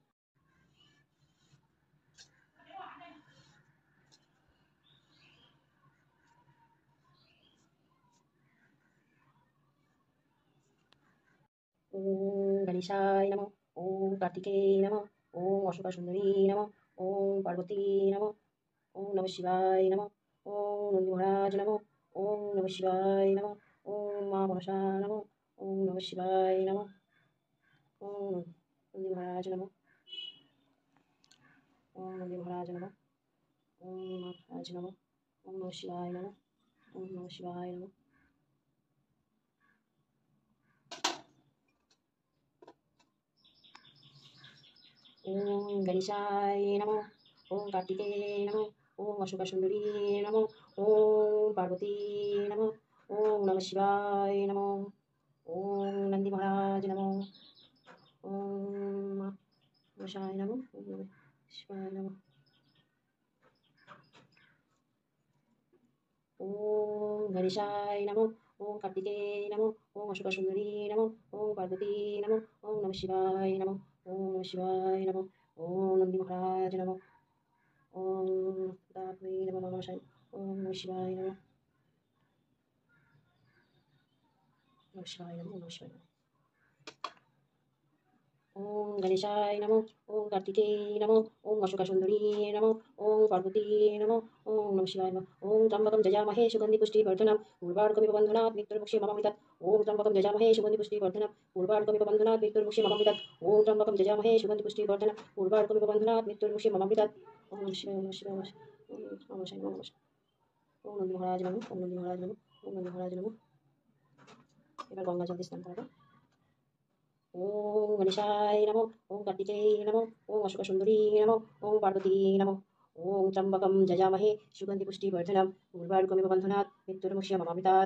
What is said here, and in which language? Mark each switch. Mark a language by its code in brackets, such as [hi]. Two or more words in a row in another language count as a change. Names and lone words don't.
[sa] ওম গণেশায় নমঃ, ওম কার্তিকেয় নমঃ, ওম অশোকা সুন্দরী নমঃ, ওম পার্বতী নমঃ, ওম নমঃ শিবায় নমঃ, ওম নন্দী মহারাজ নমঃ, ওম নমঃ শিবায় নমঃ, ওম মা মনসা নমঃ, ওম নমঃ শিবায় নমঃ, ওম নন্দী মহারাজ নমঃ, ওম নন্দী মহারাজ নমঃ, ওম মহারাজ নমঃ, ওম নমঃ শিবায় নমঃ, ওম নমঃ শিবায় নমঃ। ওম গণেশায় নমঃ, ওম কার্তিকেয় নমঃ, ওম অশোকা সুন্দরী নমঃ, ওম পার্বতী নমঃ, ওম নমঃ শিবায় নমঃ, ওম নন্দী মহারাজ নমঃ, ওম মশায় নমঃ, ওম নমঃ শিবায় নমঃ। ওম গণেশায় নমঃ, ওম কার্তিকেয় নমঃ, ওম অশোকা সুন্দরী নমঃ, ওম পার্বতী নমঃ, ওম নমঃ শিবায় নমঃ, ওম নমঃ শিবায় নমঃ, ওম নন্দী মহারাজ নমঃ, ওম দাত্রী নমঃ নমঃ, ওম নমঃ শিবায় নমঃ, নমঃ শিবায় নমঃ, নমঃ শিবায় নমঃ। ওম গণেশায় নমঃ, ওম কার্তিকেয় নমঃ, ওম অশোকা সুন্দরী নমঃ, ওম পার্বতী নমঃ, ওম নমঃ শিবায় নমঃ। ওম ত্র্যম্বকম যজামহে সুগন্ধি পুষ্টিবর্ধনম উর্বারুকমিব বন্ধনাৎ মৃত্যুর্मुक्षीयमामृतात्। ওম ত্র্যম্বকম যজামহে সুগন্ধি পুষ্টিবর্ধনম উর্বারুকমিব বন্ধনাৎ মৃত্যুর্मुक्षीयमामृतात्। ওম ত্র্যম্বকম যজামহে সুগন্ধি পুষ্টিবর্ধনম উর্বারুকমিব বন্ধনাৎ মৃত্যুর্मुक्षीयमामृतात्। ওম নমঃ শিবায়, নমঃ শিবায়, নমঃ শিবায়, ওম নমঃ শিবায়, নমঃ শিবায়। ওম নন্দী মহারাজ নমঃ, ওম নন্দী মহারাজ নমঃ, ওম নন্দী মহারাজ নমঃ। [bn] এবার গঙ্গা জল দিয়ে স্নান করাবো। [sa] ওম গণেশায় নমঃ, ওম কার্তিকেয় নমঃ, ওম অশোকা সুন্দরী নমঃ, ওম পার্বতী নমঃ। ওম ত্র্যম্বকম যজামহে সুগন্ধি পুষ্টিবর্ধনম উর্বারুকমিব বন্ধনাৎ মৃত্যুর্मुक्षीयमामृतात्।